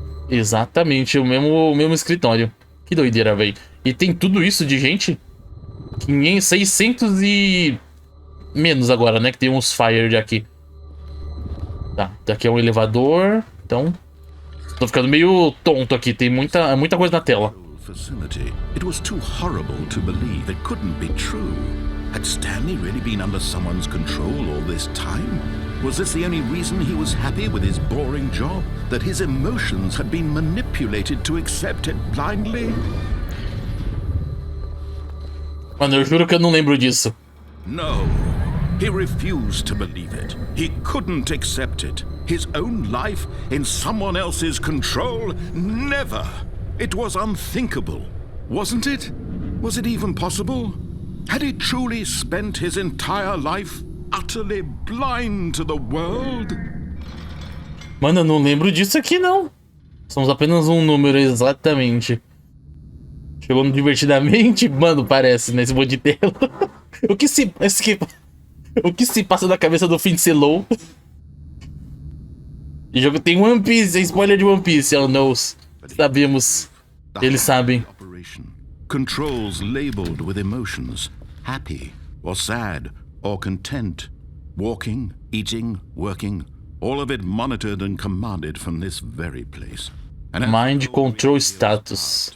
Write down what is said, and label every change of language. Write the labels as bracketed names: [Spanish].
[Portuguese] Exatamente, o mesmo escritório. Que doideira, velho. E tem tudo isso de gente? 500, 600 e... menos agora, né? Que tem uns fired aqui. Tá, daqui é um elevador. Então... tô ficando meio tonto aqui. Tem muita coisa na tela. [English] Facility. It was too horrible to believe. It couldn't be true. Had Stanley really been under someone's control all this time? Was this the only reason he was happy with his boring job? That his emotions had been manipulated to accept it blindly? [Portuguese] Mano, eu juro que eu não lembro disso. [English] No. He refused to believe it. He couldn't accept it. His own life in someone else's control? Never. It was unthinkable, wasn't it? Was it even possible? Had he truly spent his entire life utterly blind to the world? [Portuguese] Mano, eu não lembro disso aqui, não. Somos apenas um número, exatamente. Chegou no divertidamente? Mano, parece, nesse monte de tela. O que se passa na cabeça do FINDSELOY? O jogo tem One Piece, é spoiler de One Piece, oh knows. Sabemos. Eles sabem. [English] Controls labeled with emotions, happy or sad or content, walking, eating, working, all of it monitored and commanded from this very place. And Mind control status